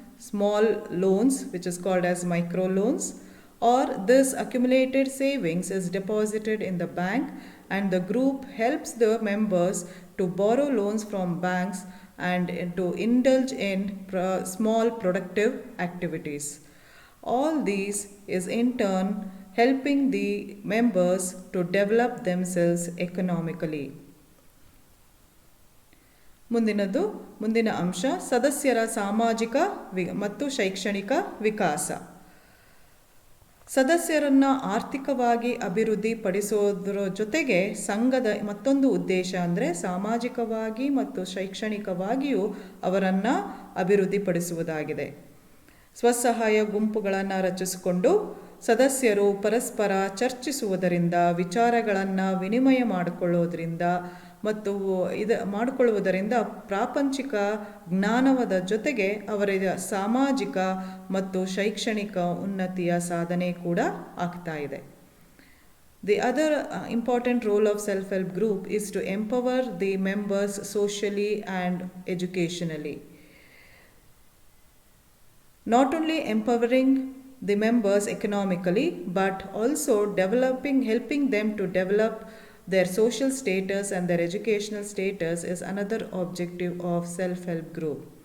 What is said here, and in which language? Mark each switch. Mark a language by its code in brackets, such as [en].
[en] small loans, which is called as micro loans, or this accumulated savings is deposited in the bank, and the group helps the members to borrow loans from banks and to indulge in small productive activities. All these is in turn helping the members to develop themselves economically. [kn] ಮುಂದಿನ ಅಂಶ ಸದಸ್ಯರ ಸಾಮಾಜಿಕ ಮತ್ತು ಶೈಕ್ಷಣಿಕ ವಿಕಾಸ. ಸದಸ್ಯರನ್ನು ಆರ್ಥಿಕವಾಗಿ ಅಭಿವೃದ್ಧಿ ಪಡಿಸೋದ್ರ ಜೊತೆಗೆ ಸಂಘದ ಮತ್ತೊಂದು ಉದ್ದೇಶ ಅಂದರೆ ಸಾಮಾಜಿಕವಾಗಿ ಮತ್ತು ಶೈಕ್ಷಣಿಕವಾಗಿಯೂ ಅವರನ್ನು ಅಭಿವೃದ್ಧಿಪಡಿಸುವುದಾಗಿದೆ. ಸ್ವಸಹಾಯ ಗುಂಪುಗಳನ್ನು ರಚಿಸಿಕೊಂಡು ಸದಸ್ಯರು ಪರಸ್ಪರ ಚರ್ಚಿಸುವುದರಿಂದ, ವಿಚಾರಗಳನ್ನು ವಿನಿಮಯ ಮಾಡಿಕೊಳ್ಳೋದ್ರಿಂದ ಮತ್ತು ಮಾಡಿಕೊಳ್ಳುವುದರಿಂದ ಪ್ರಾಪಂಚಿಕ ಜ್ಞಾನದ ಜೊತೆಗೆ ಅವರ ಸಾಮಾಜಿಕ ಮತ್ತು ಶೈಕ್ಷಣಿಕ ಉನ್ನತಿಯ ಸಾಧನೆ ಕೂಡ ಆಗ್ತಾ ಇದೆ. [en] The other important role of self-help group is to empower the members socially and educationally. Not only empowering the members economically, but also helping them to develop their social status and their educational status is another objective of self-help group.